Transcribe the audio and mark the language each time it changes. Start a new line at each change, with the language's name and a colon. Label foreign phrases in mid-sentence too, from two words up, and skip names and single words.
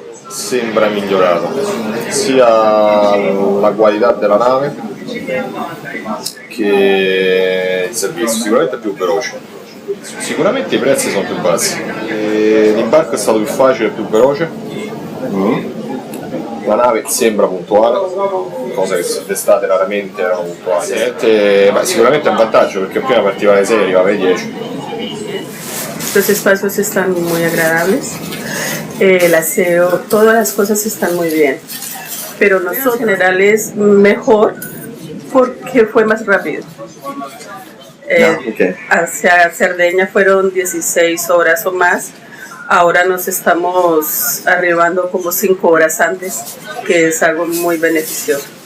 Italian: Sembra migliorata sia la qualità della nave che il servizio, sicuramente è più veloce, sicuramente i prezzi sono più bassi, l'imbarco è stato più facile e più veloce, la nave sembra puntuale, cosa che d'estate raramente erano puntuali. Sicuramente è un vantaggio, perché prima partiva alle 6 e arrivava alle 10.
Spanish: Los espacios están muy agradables, el aseo, todas las cosas están muy bien, pero nosotros en general es mejor porque fue más rápido. Hacia Cerdeña fueron 16 horas o más, ahora nos estamos arribando como 5 horas antes, que es algo muy beneficioso.